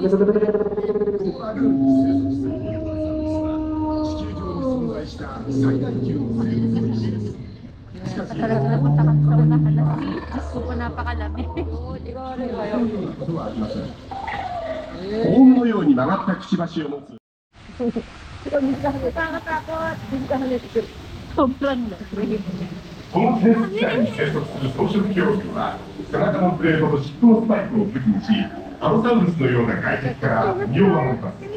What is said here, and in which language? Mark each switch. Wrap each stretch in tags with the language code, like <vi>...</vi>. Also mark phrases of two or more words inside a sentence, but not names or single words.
<tl>Talaga napunta kami sa unahan na Diyos ko, napakalamig.</tl> <ja>オウムのように曲がったくちばしを持つ</ja> <tl>Sobrang lamig.</tl> <ja>この生息地帯に生息する草食恐竜は背中のプレートと尻尾のスパイクを武器にしアロサウルスのような外敵から身を守ります。</ja>